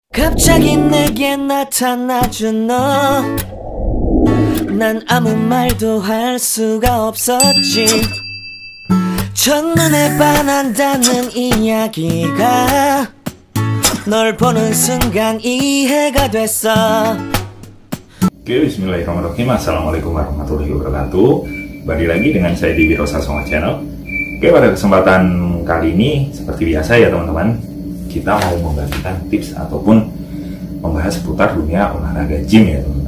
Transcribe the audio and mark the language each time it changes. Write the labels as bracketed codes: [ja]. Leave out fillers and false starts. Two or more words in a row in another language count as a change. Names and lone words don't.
[ko] 갑자기 내게 나타나준 너, 난 아무 말도 할 수가 없었지. 첫눈에 반한다는 이야기가 널 보는 순간 이해가 됐어. [ar] Oke, بسم الله الرحمن الرحيم. السلام عليكم ورحمة الله وبركاته. [id] Kembali lagi dengan saya di Wiro Sasongko Channel. Oke, pada kesempatan kali ini seperti biasa ya teman-teman, kita mau membagikan tips ataupun membahas seputar dunia olahraga gym ya teman-teman.